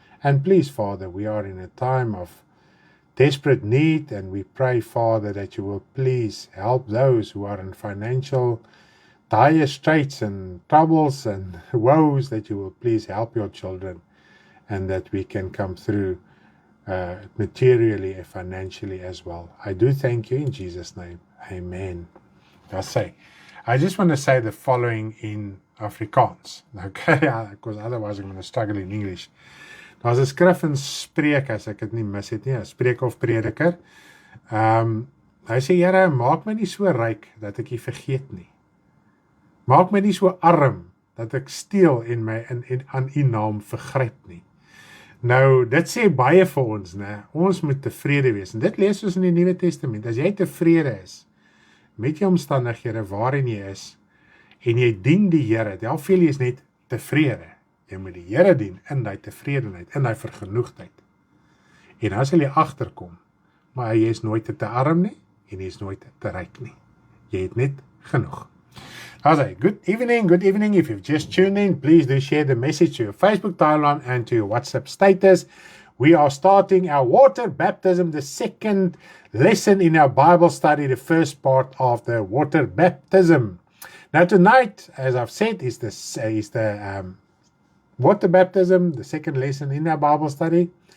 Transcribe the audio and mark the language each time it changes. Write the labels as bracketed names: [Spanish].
[English] And please, Father, we are in a time of desperate need, and we pray, Father, that you will please help those who are in financial dire straits and troubles and woes, that you will please help your children, and that we can come through materially and financially as well. I do thank you in Jesus' name. Amen. I just want to say the following in Afrikaans, okay, because otherwise I'm going to struggle in English. [Afrikaans] Daar's 'n skrif in Spreuke, as ek dit nie mis het nie, 'n Spreuke of Prediker. Hy sê, Here, maak my nie so ryk dat ek U vergeet nie. Maak my nie so arm dat ek steel en aan U naam vergryp nie. Nou, dit sê baie vir ons, né? Ons moet tevrede wees. En dit lees ons in die Nuwe Testament. As jy tevrede is met jou omstandighede waarin jy is, en jy dien die Here, dan voel jy is net tevrede. Jy moet die Here dien in die tevredenheid, in die vergenoegdheid. En dan sal jy agterkom, maar jy is nooit te arm nie, en jy is nooit te ryk nie. Jy het net genoeg. [English] Good evening. If you've just tuned in, please do share the message to your Facebook timeline and to your WhatsApp status. We are starting our water baptism, the second lesson in our Bible study, the first part of the water baptism. Now tonight, as I've said, is the water baptism, the second lesson in our Bible study.